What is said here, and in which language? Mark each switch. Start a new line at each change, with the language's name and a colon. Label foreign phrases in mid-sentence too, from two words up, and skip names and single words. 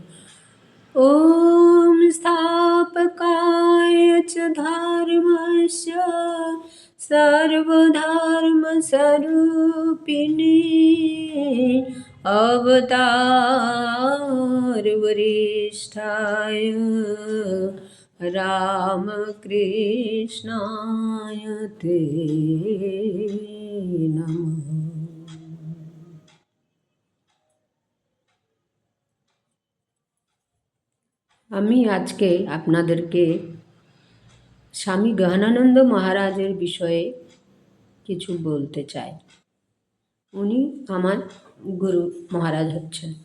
Sanskrit: ॐ स्थापकाय च धर्मस्य सर्वधर्मस्वरूपिणे अवतारवरिष्ठाय रामकृष्णाय ते नमः।
Bangla: আমি আজকে আপনাদেরকে স্বামী গহনানন্দ মহারাজের বিষয়ে কিছু বলতে চাই। উনি আমার গুরু মহারাজ হচ্ছেন।